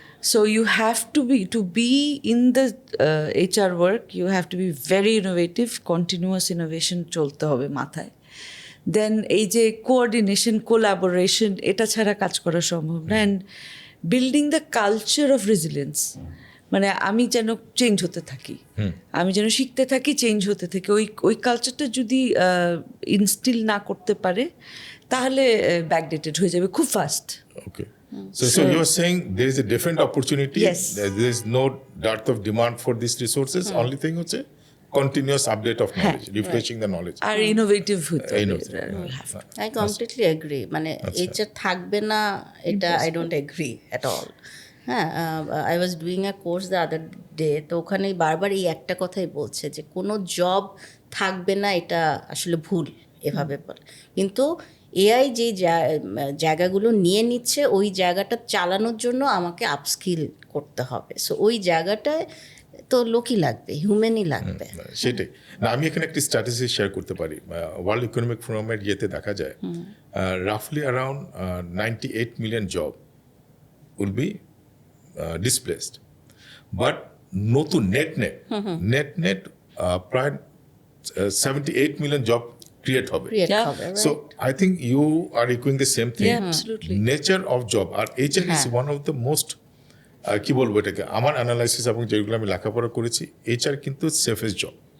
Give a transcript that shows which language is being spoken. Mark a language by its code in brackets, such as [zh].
[en] So you have to be in the HR work, you have to be very innovative, continuous innovation [bn] cholte hobe mathay. Then এই যে coordination, collaboration, এটা ছাড়া কাজ করা সম্ভব না। [en] And building the culture of resilience, [bn] মানে আমি যেন চেঞ্জ হতে থাকি, আমি যেন শিখতে থাকি, চেঞ্জ হতে থাকি। ওই কালচারটা যদি ইনস্টিল না করতে পারে তাহলে ব্যাকডেটেড হয়ে যাবে খুব fast. [en] Okay. So you are saying there is a different opportunity. Yes. There is no dearth of demand for these resources. Only thing হচ্ছে continuous update of knowledge, refreshing the knowledge. [bn] আর innovative হতে [en] I completely agree. [bn] মানে HR থাকবে না এটা [en] I don't agree at all. [bn] হ্যাঁ, [en] I was doing a course the other day, [bn] তো ওখানে বারবার এই একটা কথাই বলছে যে কোনো জব থাকবে না, এটা আসলে ভুল এভাবে বলে। কিন্তু এআই যে জায়গাগুলো নিয়ে নিচ্ছে ওই জায়গাটা চালানোর জন্য আমাকে আপস্কিল করতে হবে। সো ওই জায়গাটায় তো লোকই লাগবে, হিউম্যানই লাগবে। সেটাই না, আমি এখানে একটি স্ট্যাটিস্টিক শেয়ার করতে পারি। ওয়ার্ল্ড ইকোনমিক ফোরামের ইয়েতে দেখা যায় [en] রাফলি around 98 million job will be displaced, [bn] but নতুন নেট প্রায় 78 মিলিয়ন জব ক্রিয়েট হবে। [en] So I think you are echoing the same thing. Yeah, absolutely. [bn] Nature of job, আর [en] HR is one of the most [bn] কি বলবো এটাকে, আমার analysis এবং যেগুলো আমি লেখাপড়া করেছি, HR কিন্তু সেফেস্ট জব।